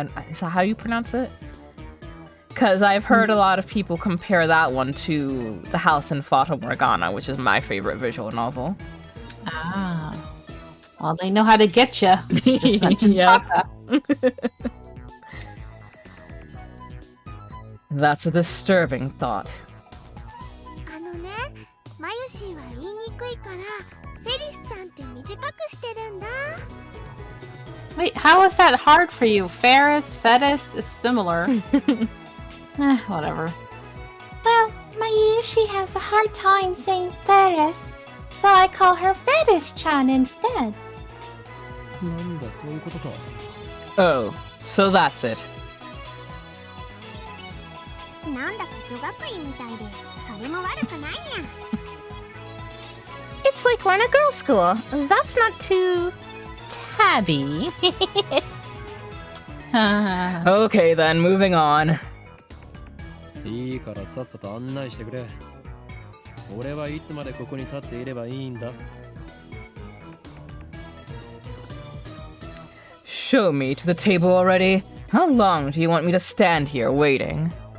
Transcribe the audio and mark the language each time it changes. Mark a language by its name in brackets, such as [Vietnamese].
[English] Is that how you pronounce it? Because I've heard a lot of people compare that one to The House in Fata Morgana, which is my favorite visual novel. Ah. Well, they know how to get you. Just mention Fata. That's a disturbing thought. [Japanese] あのね、マユシーは言いにくいからフェリスちゃんって短くしてるんだ。 [English] Wait, how is that hard for you? Ferris, Fetis is similar. Whatever. Well, Mayushi has a hard time saying Ferris, so I call her Fetish-chan instead. [Japanese] なんだ、そういうことか。 [English] Oh, so that's it. [Japanese] なんだか女学院みたいで、それも悪くないにゃ。 [English] It's like we're in a girls' school. That's not too tabby. Okay then, moving on. [Japanese] いいからさっさと案内してくれ。俺はいつまでここに立っていればいいんだ。 [English] Show me to the table already. How long do you want me to stand here waiting?